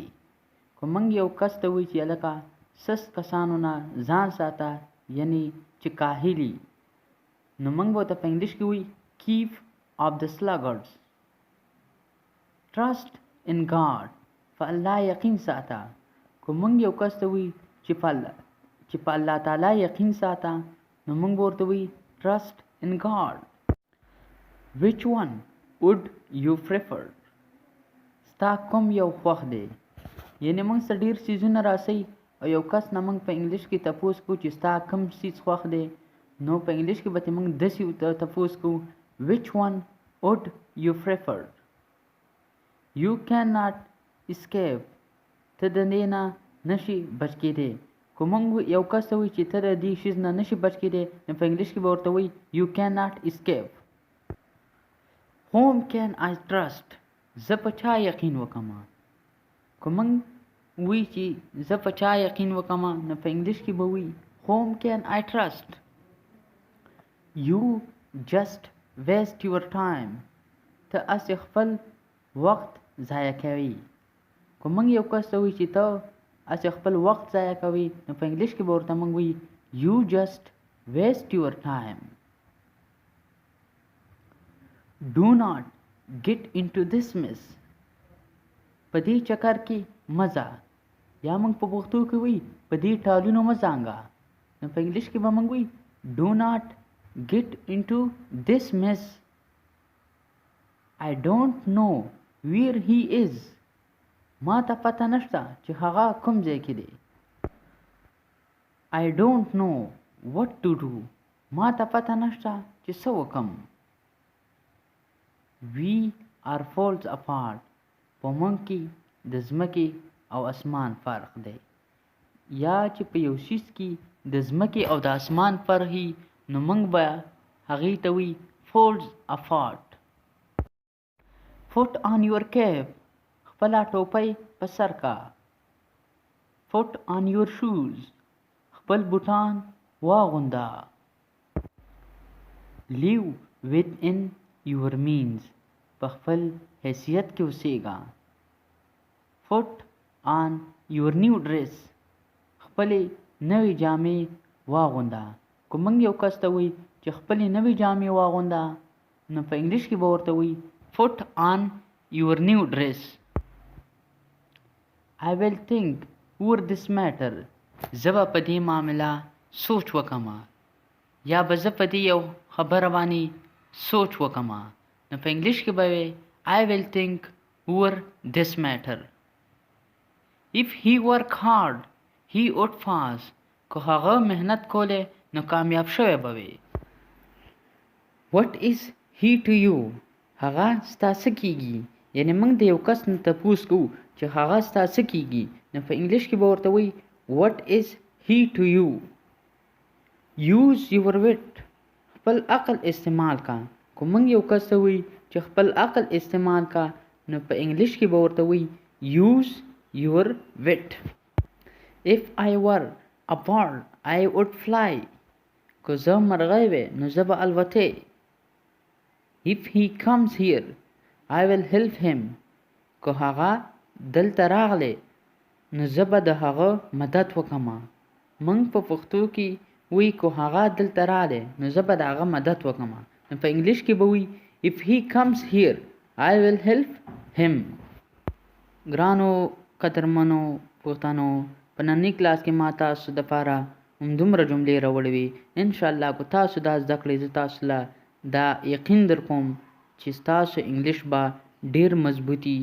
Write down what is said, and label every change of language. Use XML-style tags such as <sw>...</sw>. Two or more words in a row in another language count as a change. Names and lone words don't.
<ps>که موږ یو کس ته وایي چې هلکه سست کسانو نه ځان ساته، یعنی چې کاهلي، نو موږ به ورته په انګلیش کې وایي</ps> <en>keep up the sluggards. trust in God.</en> <ps>په الله یقین ساته. که موږ یو کس ته وایي چې په الله تعالی یقین ساته، نو موږ به ورته وایي</ps> <en>trust in God. which one would you prefer.</en> <ps>ستا کوم یو خوښ دی. یعنې موږ څه ډېر څیزونه راسئ او یو کس نه موږ په انګلیش کې تپوس کوو چې ستا کوم څیز خوښ دی، نو په انګلیش کې به ترې موږ داسې تپوس کوو</ps> <en>which one would you prefer. you cannot escape.</en> <ps>ته د دې نه نشي بچ کېدی. که موږ یو کس ته وایي چې ته د دې شیز نه نشي بچ کېدی، نو په انګلیش کې به ورته وایي</ps> <en>you cannot escape. whom can I trust.</en> <ps>زه په چا یقین وکړم. که موږ وی چې زه په چا یقین وکړم، نو په انګلیش کې به وی</ps> <en>whom can I trust. you just waste your time.</en> <ps>ته هسې خپل وخت ضایع کوي. که موږ یو کس ته وی چې ته هسې خپل وخت ضایع کوي، نو په انګلیش کې به ورته موږ وی</ps> <en>you just waste your time. do not get into this mess.</en> <ps>په دې چکر کې مزه، یا موږ په پښتو کې وایي په دې ټالونو مه ځانګه، نو په انګلیش کې به موږ وایي</ps> <en>do not get into this mess. I don't know where he is.</en> <ps>ما ته پته نشته چې هغه کوم ځای کې دی.</ps> <en>I don't know what to do.</en> <ps>ما ته پته نشته چې څه وکړم.</ps> <en>We are falls apart.</en> <ps>په موږ کې د ځمکې او اسمان فرق دی. یا چې په یو شیز کې د ځمکې او د اسمان فرق وي، نو موږ به هغې ته وایي</ps> <en>falls apart. put on your cap.</en> <ps>خپله ټوپۍ په سر کا.</ps> <en>put on your shoes.</en> <ps>خپل بوټان واغونده.</ps> <en>live within your means.</en> <ps>په خپل حیثیت کې اوسېږه.</ps> <en>put on your new dress.</en> <ps>خپلې نوې جامې واغونده. که موږ یو کس ته وایي چې خپلې نوې جامې واغونده، نو په انګلیش کې به ورته وایي</ps> <en>put on your new dress. I will think over this matter.</en> <ps>زه به په دې معامله سوچ وکړم، یا به زه په دې یو خبره باندې سوچ وکړم، نو په انګلیش کې به وایي</ps> <en>I will think over this matter. If he work hard, he would pass.</en> <ps>که هغه مهنت کوله، نو کامیاب شوی به وي.</ps> <en>What is he to you.</en> <ps>هغه ستا څه کیږي. یعنې موږ د یو کس نه تپوس کوو چې هغه ستا څه کیږي، نو په انګلیش کې به ورته وایي</ps> <en>what is he to you. use your wit.</en> <ps>خپل عقل استعمال کا. که موږ یو کس ته وایي چې خپل عقل استعمال کا، نو په انګلیش کې به ورته وایي</ps> <en>use your wit. if I were a bird I would fly.</en> <ps>که زه مرغۍ وې نو زه به الوتې.</ps> <en>If he comes here, I will help him.</en> <ps>که هغه دلته راغلی نو زه به د هغه مدد وکړم. موږ په پښتو کې وی که هغه دلته راغلی نو زه به د هغه مدد وکړم. نو په انګلیش کې به وی</ps> <en>if he comes here, I will help him.</en> <ps>ګرانو قدرمنو پښتنو، په ننني کلاس کې ما تاسو دپاره همدومره جملې راوړې وې. انشاءالله که تاسو دا زده کړئ، زه تاسو له دا یقین در کوم چې ستاسو انګلیش به ډېر مضبوطي.</ps>